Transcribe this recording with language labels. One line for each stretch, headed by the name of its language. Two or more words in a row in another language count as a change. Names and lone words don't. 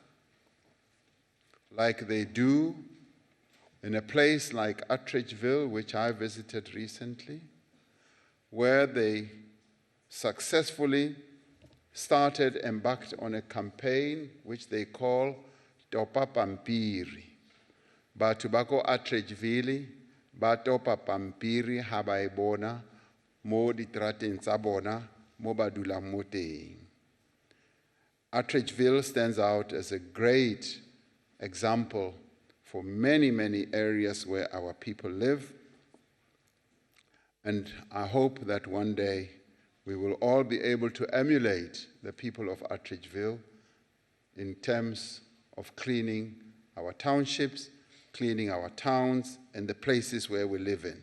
English: like they do in a place like Attridgeville, which I visited recently, where they successfully embarked on a campaign which they call Topa Pampiri.
Tswana: Batho ba ko Attridgeville ba topa pampiri ha ba e bona mo ditrateng tsa bona mo ba dulang mo teng.
English: Attridgeville stands out as a great example for many, many areas where our people live. And I hope that one day we will all be able to emulate the people of Attridgeville in terms of cleaning our townships, cleaning our towns, and the places where we live in.